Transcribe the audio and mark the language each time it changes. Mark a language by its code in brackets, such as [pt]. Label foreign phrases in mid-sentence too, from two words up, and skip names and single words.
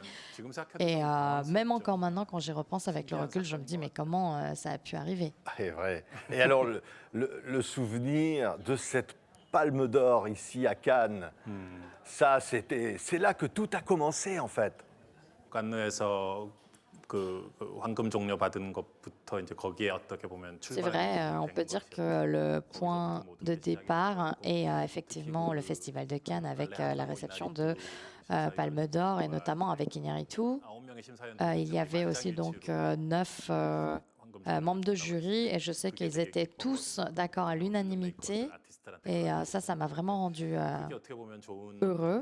[fr] Et même encore maintenant, quand j'y repense avec le recul, je me dis mais comment ça a pu arriver? C'est vrai. Et alors, le souvenir de cette Palme d'Or ici à Cannes, ça, c'est là que tout a commencé en fait. [ko] 칸느에서 그 황금 종려 받은 것부터 이제 거기에 어떻게 보면 [fr] C'est vrai, on peut dire que le point de départ est effectivement le Festival de Cannes avec la réception de Palme d'Or et notamment avec Iñárritu. Il y avait aussi donc 9 membres de jury et je sais qu'ils étaient tous d'accord à l'unanimité et ça m'a vraiment rendu heureux.